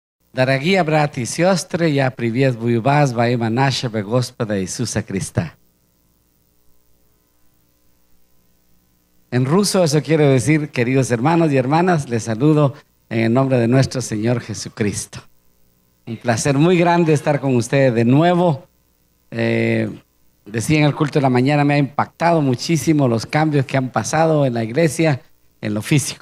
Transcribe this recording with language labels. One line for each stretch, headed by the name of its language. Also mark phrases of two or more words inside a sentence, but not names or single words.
Russian: Дорогие братья и сестры, я приветствую вас во имя нашего Господа Иисуса Христа.
Spanish: En ruso eso quiere decir, queridos hermanos y hermanas, les saludo en el nombre de nuestro Señor Jesucristo. Un placer muy grande estar con ustedes de nuevo. Decía en el culto de la mañana, me ha impactado muchísimo los cambios que han pasado en la iglesia, en lo físico.